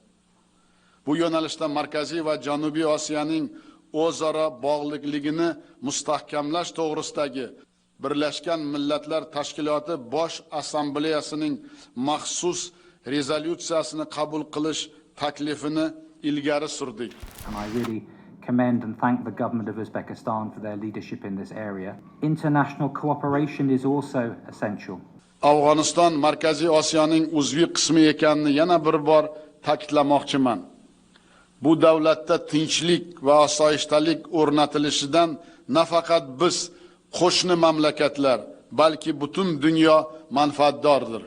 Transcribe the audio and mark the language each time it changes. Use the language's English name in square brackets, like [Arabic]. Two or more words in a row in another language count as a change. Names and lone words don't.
[Uzbek] Bu yo'nalishda Markaziy va Janubiy Osiyoning o'zaro bog'liqligini mustahkamlash to'g'risidagi Birlashgan Millatlar Tashkiloti Bosh Assambleyasining maxsus rezolyutsiyasini qabul qilish taklifini ilgari surdik. [English] And I really commend and thank the government of Uzbekistan for their leadership in this area. International cooperation is also essential. [Uzbek] Afg'oniston Markaziy Osiyoning uzviy qismi ekanini yana bir bor ta'kidlamoqchiman. Bu davlatda tinchlik va osoyishtalik o'rnatilishidan nafaqat biz qo'shni mamlakatlar, balki butun dunyo manfaatdordir.